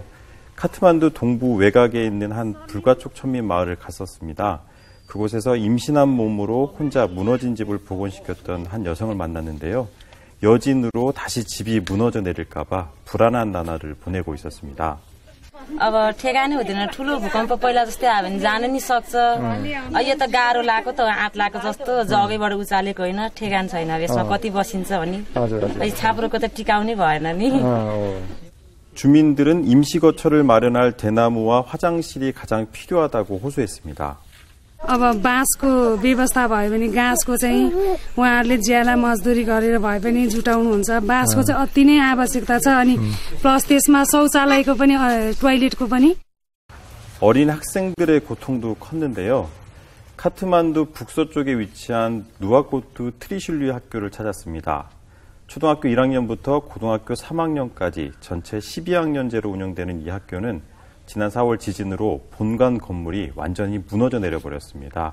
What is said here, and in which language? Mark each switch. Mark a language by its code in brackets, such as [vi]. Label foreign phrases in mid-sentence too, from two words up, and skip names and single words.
[ko] 카트만두 동부 외곽에 있는 한 불가촉 천민 마을을 갔었습니다. 그곳에서 임신한 몸으로 혼자 무너진 집을 복원시켰던 한 여성을 만났는데요. 여진으로 다시 집이 무너져 내릴까봐 불안한 나날을 보내고 있었습니다. [ne] अब ठेगानै हुँदैन ठुलो भूकम्प पहिला जस्तै आयो भने जान नि सक्छ यो त गाह्रो लाग्यो त आँट लाग्यो जस्तो जगैबाट उचालेको होइन ठेगान छैन यसमा कति बसिन्छ भने छाप्रोको त टिकाउनै भएन नि [ko] 주민들은 임시 거처를 마련할 대나무와 화장실이 가장 필요하다고 호소했습니다. [ne] अब बाँसको व्यवस्था भयो भने गाँसको चाहिँ उहाँहरूले ज्याला मजदुरी गरेर भए पनि जुटाउनुहुन्छ बाँसको चाहिँ अति नै आवश्यकता छ अनि प्लस त्यसमा शौचालयको पनि टोयलेटको पनि [ko] 어린 학생들의 고통도 컸는데요. 카트만두 북서쪽에 위치한 누아코트 트리슐리 학교를 찾았습니다. 초등학교 1학년부터 고등학교 3학년까지 전체 12학년제로 운영되는 이 학교는 지난 4월 지진으로 본관 건물이 완전히 무너져 내려버렸습니다.